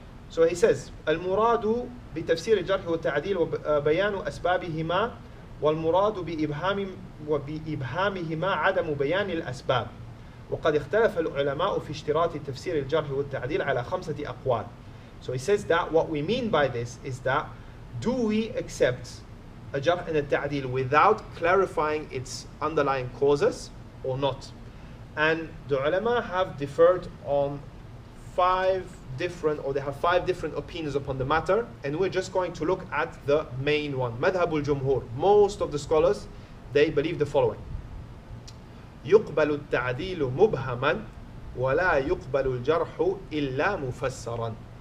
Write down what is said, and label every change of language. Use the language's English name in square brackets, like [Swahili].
[English] So he says [Arabic] المراد بتفسير الجرح والتعديل وبيان أسبابهما والمراد بإبهامهما عدم بيان الأسباب. وقد اختلف العلماء في اشتراط تفسير الجرح والتعديل على 5 أقوال. [English] So he says that what we mean by this is that do we accept a jarh and a ta'dil without clarifying its underlying causes or not? And the ulama have differed on 5 different opinions upon the matter, and we're just going to look at the main one. Madhabul Jumhur. Most of the scholars, they believe the following. [Arabic] يقبل التعديل مبهما ولا يقبل الجرح إلا مفسرا.